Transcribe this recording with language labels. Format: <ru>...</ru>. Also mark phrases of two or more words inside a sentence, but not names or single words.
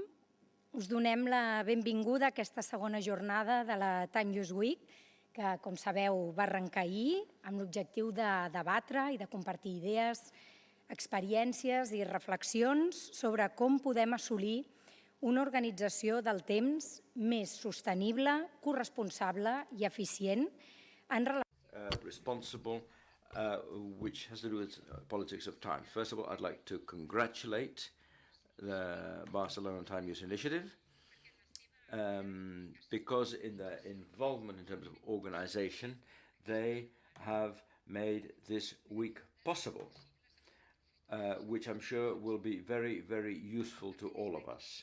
<ca>Us donem la benvinguda a aquesta segona jornada de la Time Use Week, que, com sabeu, va arrencar ahir amb l'objectiu de debatre i de compartir idees, experiències i reflexions sobre com podem assolir una organització del temps més sostenible, corresponsable i eficient en relació</ca> <en>responsible, which has to do with politics of time. First of all, I'd like to congratulate the Barcelona Time Use Initiative because in their involvement in terms of organization, they have made this week possible, which I'm sure will be very, very useful to all of us.</en>